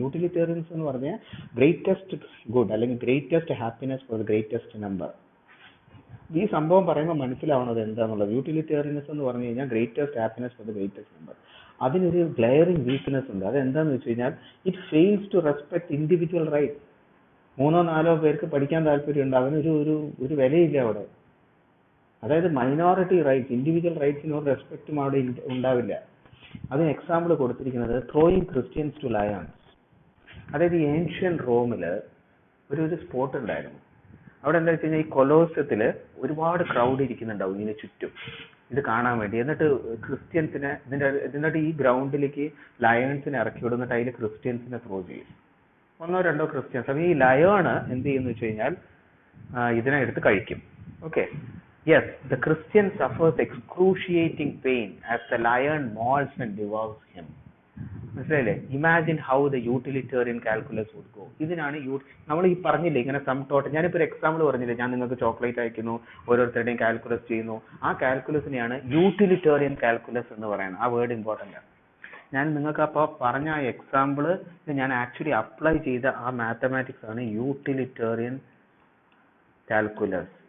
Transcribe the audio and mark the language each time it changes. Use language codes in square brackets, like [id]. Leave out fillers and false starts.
[en] Utilitarianism [ml] എന്ന് പറഞ്ഞാൽ [en] greatest good [ml] അല്ലെങ്കിൽ [en] greatest happiness for the greatest number. [ml] ഈ സംഭവം പറയുമ്പോൾ മനസ്സിലാവുന്നത് എന്താണെന്നുള്ളത്. യൂട്ടിലിറ്റേറിയനിസം എന്ന് പറഞ്ഞു കഴിഞ്ഞാൽ [en] Greatest happiness for the greatest number. [ml] അതിനൊരു ഗ്ലെയറിംഗ് വീക്ക്നെസ് ഉണ്ട്. അതെന്താണെന്ന് വെച്ച് കഴിഞ്ഞാൽ [en] It fails to respect individual right. [ml] 3-4 പേർക്ക് പഠിക്കാൻ താല്പര്യമുണ്ട്, അവനൊരു ഒരു വിലയില്ല അവിടെ. അതായത് മൈനോറിറ്റി റൈറ്റ്സ്, ഇൻഡിവിജ്വൽ റൈറ്റ്സിന് ഒരു റെസ്പെക്റ്റും അവിടെ ഉണ്ടാവില്ല. അതിന് എക്സാമ്പിൾ കൊടുത്തിരിക്കുന്നത് ത്രോയിങ് ക്രിസ്ത്യൻസ് ടു ലയൺസ്. അതായത് ഈ ഏൻഷ്യൻ റോമിൽ ഒരു സ്പോട്ട് ഉണ്ടായിരുന്നു. അവിടെ എന്താ വെച്ച് കഴിഞ്ഞാൽ ഈ കൊലോസത്തിൽ ഒരുപാട് ക്രൗഡ് ഇരിക്കുന്നുണ്ടാവും ഇതിന് ചുറ്റും ഇത് കാണാൻ വേണ്ടി. എന്നിട്ട് ക്രിസ്ത്യൻസിനെ എന്നിട്ട് ഈ ഗ്രൗണ്ടിലേക്ക് ലയൺസിനെ ഇറക്കി വിടും. എന്നിട്ട് അതിൽ ക്രിസ്ത്യൻസിനെ ത്രോ ചെയ്യും. 1-2 ക്രിസ്ത്യൻസ്. അപ്പൊ ഈ ലയണ് എന്ത് ചെയ്യുന്നു വെച്ച് കഴിഞ്ഞാൽ ഇതിനെ എടുത്ത് കഴിക്കും. [en] Okay, yes, the Christian suffers excruciating pain as the lion mauls and devours him. [ml] മനസ്സിലായില്ലേ? [en] Imagine how the utilitarian calculus would go. [ml] ഇതിനാണ് നമ്മൾ ഈ പറഞ്ഞില്ലേ ഇങ്ങനെ [en] Sum total. [ml] ഞാനിപ്പോൾ ഒരു എക്സാമ്പിൾ പറഞ്ഞില്ലേ, ഞാൻ നിങ്ങൾക്ക് ചോക്ലേറ്റ് അയക്കുന്നു, ഓരോരുത്തരുടെയും കാൽക്കുലസ് ചെയ്യുന്നു. ആ കാൽക്കുലസിനെയാണ് യൂട്ടിലിറ്റേറിയൻ കാൽക്കുലസ് എന്ന് പറയുന്നത്. ആ വേർഡ് ഇമ്പോർട്ടൻ്റ് ആണ്. ഞാൻ നിങ്ങൾക്ക് അപ്പോൾ പറഞ്ഞ ആ എക്സാമ്പിൾ ഞാൻ ആക്ച്വലി അപ്ലൈ ചെയ്ത ആ മാത്തമാറ്റിക്സ് ആണ് യൂട്ടിലിറ്റേറിയൻ കാൽക്കുലസ്.